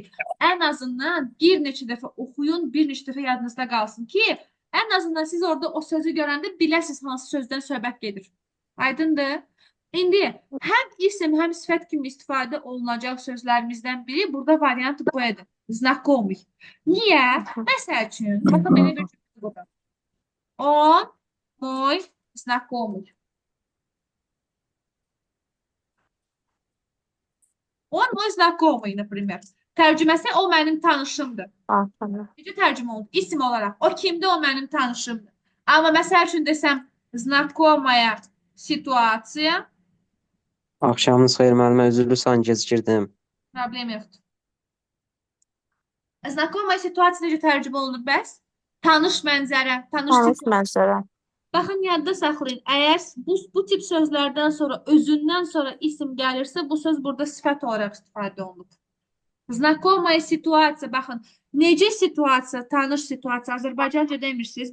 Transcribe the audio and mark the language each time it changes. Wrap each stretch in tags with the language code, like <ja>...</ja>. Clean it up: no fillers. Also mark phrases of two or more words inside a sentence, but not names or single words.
<az>Ən azından bir neçə dəfə oxuyun, bir neçə dəfə yadınızda qalsın ki, ən azından siz orada o sözü görəndə biləsiniz hansı sözdən söhbət gedir. Aydındır? İndi həm isim, həm sifət kimi istifadə olunacaq sözlərimizdən biri burada variant budur. Znakomy. Niyə? Məsəl üçün, baxın belə bir cümlə burada.</az> <ru>On mой знакомый. On mой знакомый, например.</ru> <az>Tərcüməsi o mənim tanışımdır. Necə tərcümə oldu? İsim olaraq. O kimdir? O mənim tanışımdır. Amma məsəl üçün desəm,</az> <ru>знакомая ситуация,</ru> <az>Axşamınız xeyir müəllimə, üzrlüsən gecikirdim. problem yoxdur.</az> <ru>Знакомая ситуация</ru> <az>necə tərcümə olunur bəs? Tanış mənzərə, tanış Tanış situasiya. mənzərə. Baxın, yadda saxlayın. Əgər bu tip sözlərdən sonra, özündən sonra isim gəlirsə, bu söz burada sifət olaraq istifadə olunur. Знакомая situasiya, baxın, necə situasiya, tanış situasiya, Azərbaycanca demirsiniz.</az>